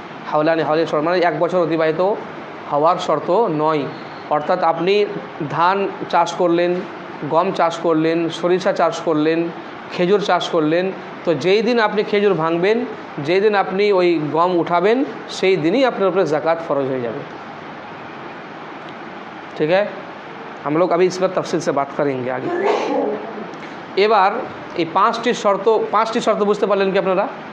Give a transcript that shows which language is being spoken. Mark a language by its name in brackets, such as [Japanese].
[Bangla] হাওলানি হাওলের শর্ত মানে 1 বছর অতিবাহিত হওয়ার শর্ত নয়। অর্থাৎ আপনি ধান চাষ করলেন, গম চাষ করলেন, সরিষা চাষ করলেন, খেজুর চাষ করলেন, তো যেই দিন আপনি খেজুর ভাঙবেন, যেই দিন আপনি ওই গম উঠাবেন, সেই দিনই আপনার উপরে জাকাত ফরজ হয়ে যাবে। [Hindi] ठीक है, हम लोग अभी इस पर तफसील से बात करेंगे आगे। [Bangla] এবার এই 5টি শর্ত বুঝতে পারলেন কি আপনারা?